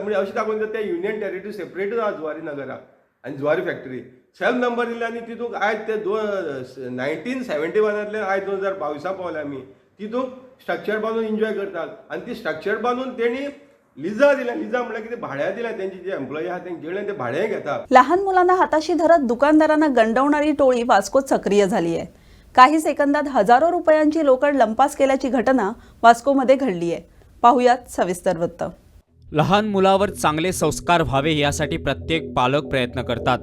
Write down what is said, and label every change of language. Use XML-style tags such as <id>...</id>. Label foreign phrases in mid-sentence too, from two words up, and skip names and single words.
<kok>म्हणजे अशें दाखोवन ते</kok> <en>union territory</en> <kok>सेपरेटूच आहा जुवारी नगराक आनी जुवारी फॅक्टरी सेल्फ नंबर दिला आनी तितूंत आयज ते 1971 आयज 2022 पावले आमी तितूंत स्ट्रक्चर बांदून एन्जॉय करतात. आनी ती स्ट्रक्चर बांदून तेणी लिजा दिल्या. लिजा म्हळ्यार कितें भाड्या दिल्या तेंचे जे एम्प्लॉई आहा तेंचे ते भाडे घेतात.</kok> <mr>लहान मुलांना हाताशी धरत दुकानदारांना गंडवणारी टोळी वास्कोत सक्रिय झाली आहे. काही सेकंदात हजारो रुपयांची लोकड लंपास केल्याची घटना वास्कोमध्ये घडली आहे. पाहुयात सविस्तर वृत्त. लहान मुलावर चांगले संस्कार व्हावे यासाठी प्रत्येक पालक प्रयत्न करतात.</mr>